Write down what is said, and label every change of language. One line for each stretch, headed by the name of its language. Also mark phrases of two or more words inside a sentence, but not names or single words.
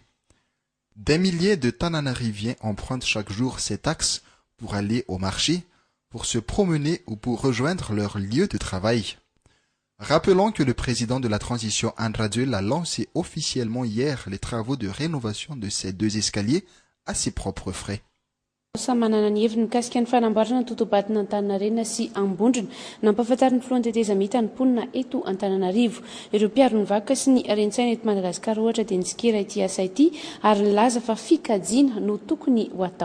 French: Des milliers de Tananariviens empruntent chaque jour cet axe pour aller au marché, pour se promener ou pour rejoindre leur lieu de travail. Rappelons que le président de la transition, Andry Rajoelina, a lancé officiellement hier les travaux de rénovation de ces deux escaliers à ses propres frais.
Malagasy: Manana ny heviny mikasika ny fanamboarana ny totobatina Antananarivo sy Ambundja nampahafantariny ny filohan-teteza mita ny mponina eto Antananarivo. Ireo mpiaro ny vakoka sy ny rentsaina eto Madagasikara ohatra dia nitsikira ity asa ity ary nilaza fa fikajiana no tokony ho atao.